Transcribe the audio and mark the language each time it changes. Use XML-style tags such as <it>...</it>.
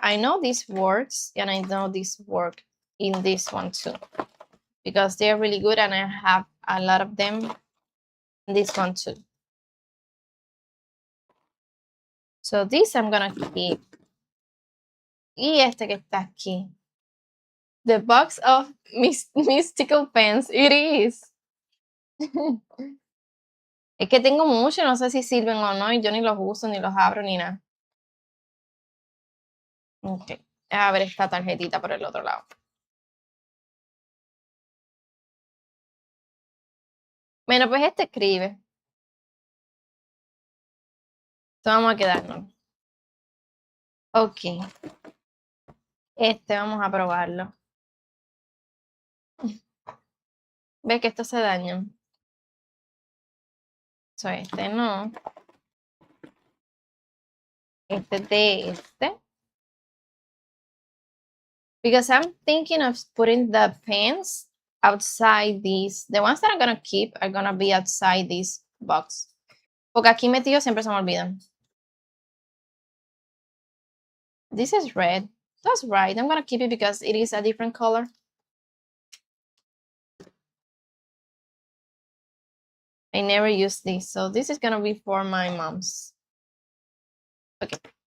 <en>I know this works and I know this work in this one too because they're really good and I have a lot of them in this one too. So this I'm gonna keep.</en> <es>Y este que está aquí.</es> <en>The box of mystical pens. It is.</en> <es>Es que tengo mucho, no sé si sirven o no, y yo ni los uso, ni los abro, ni nada. Ok. A ver esta tarjetita por el otro lado. Bueno, pues este escribe. Entonces vamos a quedarnos. Ok. Este vamos a probarlo. ¿Ves que esto se daña? So, este no. Este de este.</es> <en>Because I'm thinking of putting the pens outside these. The ones that I'm gonna keep are gonna be outside this box.</en> <es>Porque aquí metido siempre se me olvidan.</es> <en>This is red. That's right. I'm gonna keep it because it is a different color. I never use this. So this is gonna be for my mom's. Okay.</en>